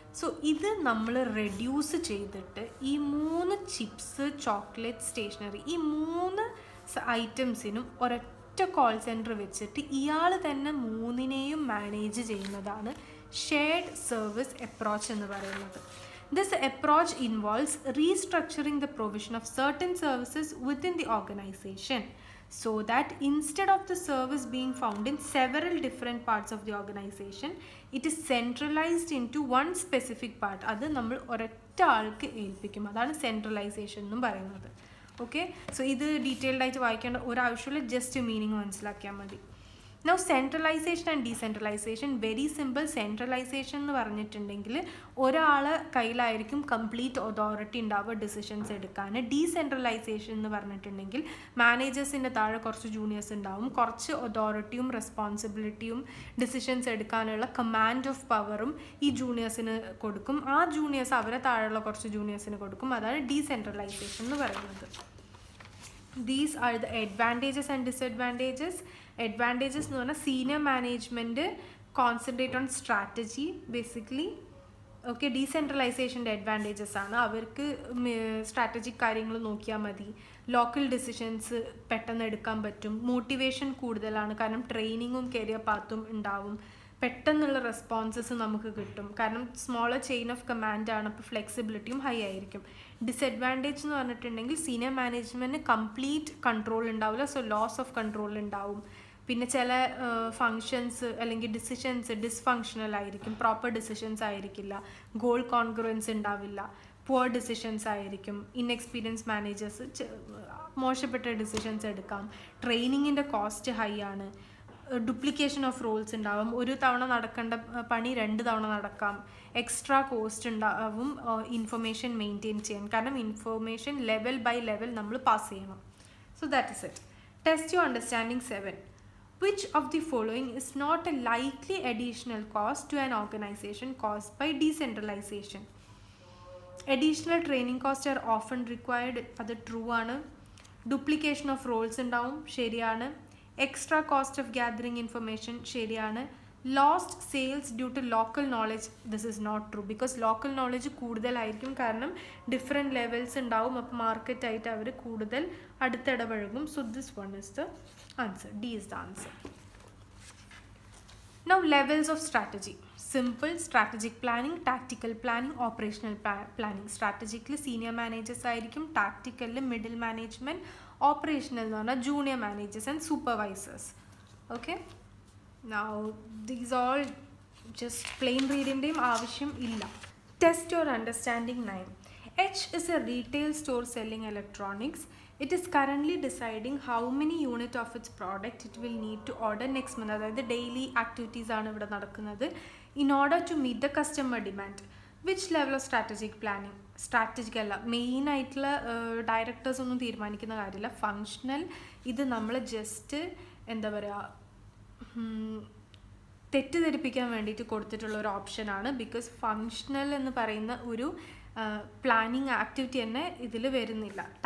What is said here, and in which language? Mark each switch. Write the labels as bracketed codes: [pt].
[ml] So ഇത് നമ്മൾ reduce ചെയ്തിട്ട് ഈ 3 ചിപ്സ്, ചോക്ലേറ്റ്, സ്റ്റേഷനറി, ഈ 3 ഐറ്റംസിനും ഒരൊറ്റ ഒരൊറ്റ കോൾ സെൻറ്റർ വെച്ചിട്ട് ഇയാൾ തന്നെ മൂന്നിനെയും മാനേജ് ചെയ്യുന്നതാണ് ഷെയർഡ് സർവീസ് അപ്രോച്ച് എന്ന് പറയുന്നത്. [en] This approach involves restructuring the provision of certain services within the organization so that instead of the service being found in several different parts of the organization, it is centralized into one specific part. [ml] അത് നമ്മൾ ഒരൊറ്റ ആൾക്ക് ഏൽപ്പിക്കും. അതാണ് centralisation എന്നും പറയുന്നത്. Okay, so ഇത് detailed ആയിട്ട് വായിക്കേണ്ട ഒരാവശ്യമില്ല, ജസ്റ്റ് മീനിങ് മനസ്സിലാക്കിയാൽ മതി. [en] Now centralization and decentralization, very simple. [ml] Centralization എന്ന് പറഞ്ഞിട്ടുണ്ടെങ്കിൽ ഒരാൾ കയ്യിലായിരിക്കും കംപ്ലീറ്റ് അതോറിറ്റി ഉണ്ടാവുക ഡിസിഷൻസ് എടുക്കാൻ. ഡീസെൻട്രലൈസേഷൻ എന്ന് പറഞ്ഞിട്ടുണ്ടെങ്കിൽ മാനേജേഴ്സിൻ്റെ താഴെ കുറച്ച് ജൂനിയേഴ്സ് ഉണ്ടാവും, കുറച്ച് അതോറിറ്റിയും റെസ്പോൺസിബിലിറ്റിയും ഡിസിഷൻസ് എടുക്കാനുള്ള കമാൻഡ് ഓഫ് പവറും ഈ ജൂനിയേഴ്സിന് കൊടുക്കും. ആ ജൂനിയേഴ്സ് അവരെ താഴെയുള്ള കുറച്ച് ജൂനിയേഴ്സിന് കൊടുക്കും. അതാണ് ഡീസെൻട്രലൈസേഷൻ എന്ന് പറയുന്നത്. [en] These are the advantages and disadvantages. Advantages [ml] എന്ന് പറഞ്ഞാൽ [en] Senior management concentrate on strategy basically. [ml] Okay, ഡീസെൻട്രലൈസേഷൻ്റെ advantages ആണ് അവർക്ക് സ്ട്രാറ്റജിക് കാര്യങ്ങൾ നോക്കിയാൽ മതി, ലോക്കൽ ഡിസിഷൻസ് പെട്ടെന്ന് എടുക്കാൻ പറ്റും, മോട്ടിവേഷൻ കൂടുതലാണ് കാരണം ട്രെയിനിങ്ങും കരിയർ പാത്തും ഉണ്ടാവും, പെട്ടെന്നുള്ള റെസ്പോൺസസ് നമുക്ക് കിട്ടും കാരണം സ്മോളർ ചെയിൻ ഓഫ് കമാൻഡാണ്, അപ്പോൾ ഫ്ലെക്സിബിലിറ്റിയും ഹൈ ആയിരിക്കും. ഡിസഡ്വാൻറ്റേജ് എന്ന് പറഞ്ഞിട്ടുണ്ടെങ്കിൽ സീനിയർ മാനേജ്മെൻറ്റിന് കംപ്ലീറ്റ് കൺട്രോൾ ഉണ്ടാവില്ല, സോ ലോസ് ഓഫ് കൺട്രോൾ ഉണ്ടാവും. പിന്നെ ചില ഫങ്ഷൻസ് അല്ലെങ്കിൽ ഡിസിഷൻസ് ഡിസ്ഫങ്ഷണൽ ആയിരിക്കും, പ്രോപ്പർ ഡിസിഷൻസ് ആയിരിക്കില്ല, ഗോൾ കോൺഗ്രുവൻസ് ഉണ്ടാവില്ല, പുവർ ഡിസിഷൻസ് ആയിരിക്കും, ഇൻഎക്സ്പീരിയൻസ് മാനേജേഴ്സ് മോശപ്പെട്ട ഡിസിഷൻസ് എടുക്കാം, ട്രെയിനിങ്ങിൻ്റെ കോസ്റ്റ് ഹൈ ആണ്, ഡ്യൂപ്ലിക്കേഷൻ ഓഫ് റോൾസ് ഉണ്ടാവും, ഒരു തവണ നടക്കേണ്ട പണി 2 തവണ നടക്കാം, എക്സ്ട്രാ കോസ്റ്റ് ഉണ്ടാവും ഇൻഫർമേഷൻ മെയിൻറ്റെയിൻ ചെയ്യാൻ കാരണം ഇൻഫർമേഷൻ ലെവൽ ബൈ ലെവൽ നമ്മൾ പാസ് ചെയ്യണം. [en] So that is it. Test your understanding 7. Which of the following is not a likely additional cost to an organization caused by decentralization? Additional training costs are often required. [ml] അത് true ആണ്. Duplication of Rolls ഉണ്ടാവും, ശരിയാണ്. Extra cost of gathering information, ശരിയാണ്. Lost sales due to local knowledge, [en] this is not true because [ml] local knowledge കൂടുതലായിരിക്കും കാരണം different levels ഉണ്ടാവും, അപ്പോൾ മാർക്കറ്റായിട്ട് അവർ കൂടുതൽ അടുത്തിടപഴകും. [en] So this one is the answer. D is the answer. Now levels of strategy. Simple strategic planning, tactical planning, operational planning. Strategically senior managers ആയിരിക്കും, tactically middle management, operational [ml] എന്ന് പറഞ്ഞാൽ [en] junior managers and supervisors. Okay, now these all just plain reading [ml] ആവശ്യം ഇല്ല. [en] Test your understanding 9. H is a retail store selling electronics. It is currently deciding how many unit of its product it will need to order next month. [ml] അതായത് daily activities ആണ് ഇവിടെ നടക്കുന്നത്. [en] In order to meet the customer demand. Which level of strategic planning? [ml] Strategic അല്ല, main ആയിട്ടുള്ള directors ഒന്നും തീരുമാനിക്കുന്ന കാര്യമില്ല. Functional ഇത് നമ്മൾ ജസ്റ്റ് എന്താ പറയുക തെറ്റിദ്ധരിപ്പിക്കാൻ വേണ്ടിയിട്ട് കൊടുത്തിട്ടുള്ള ഒരു ഓപ്ഷനാണ്. ബിക്കോസ് ഫങ്ഷണൽ എന്ന് പറയുന്ന ഒരു പ്ലാനിങ് ആക്ടിവിറ്റി തന്നെ ഇതിൽ വരുന്നില്ല.